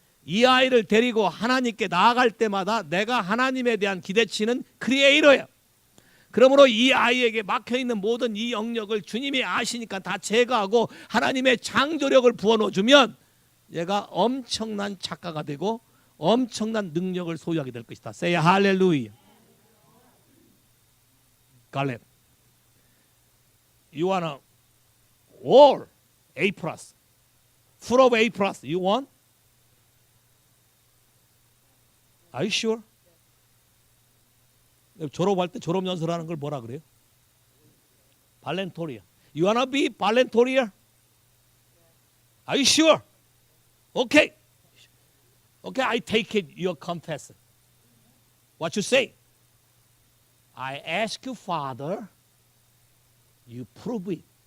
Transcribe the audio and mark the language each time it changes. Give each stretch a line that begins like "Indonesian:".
Korean: 이 아이를 데리고 하나님께 나아갈 때마다 내가 하나님에 대한 기대치는 크리에이터예요. 그러므로 이 아이에게 막혀있는 모든 이 영역을 주님이 아시니까 다 제거하고 하나님의 창조력을 부어넣어주면 얘가 엄청난 작가가 되고 엄청난 능력을 소유하게 될 것이다.
English: Say hallelujah. 갈렙, you want all A+, full of A+. You want? Are you sure?
Korean: 졸업할 때 졸업 연설하는 걸 뭐라 그래요?
English: 발렌토리아. You wanna be 발렌토리아? Are you sure? Okay. Okay, I take it you confess. What you say? I ask you, Father, you prove it.